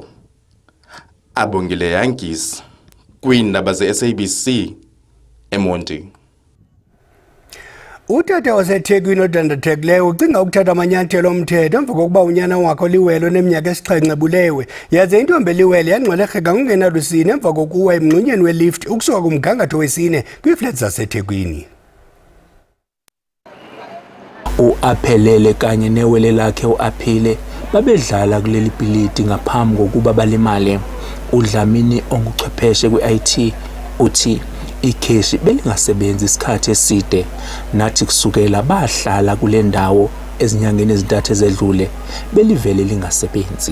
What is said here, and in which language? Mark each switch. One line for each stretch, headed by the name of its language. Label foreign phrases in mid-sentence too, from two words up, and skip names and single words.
Xhosa: Abongile Yangisi kwiindaba ze-SABC eMonti. Utata waseThekwini odandathekileyo ucinga ukuthatha amanyathelo omthetho emva kokuba unyana wakhe liwelo neminyaka esixhenxe bulewe yaze intombi eliwele yangxwelerheka ngokungenalusini emva kokuwa emngxunyeni welift ukusuka kumgangatho wesine kwiiflats zaseThekwini.
Zulu: Uaphelele kanye newele lakhe uAphile babedlala kuleli bhilidi ngaphambi kokuba balimale. uDlamini onguchwepheshe kwi-IT uthi ikheshi belingasebenzi isikhathi eside, nathi kusukela bahlala kule ndawo ezinyangeni ezintathu ezedlule belivele lingasebenzi.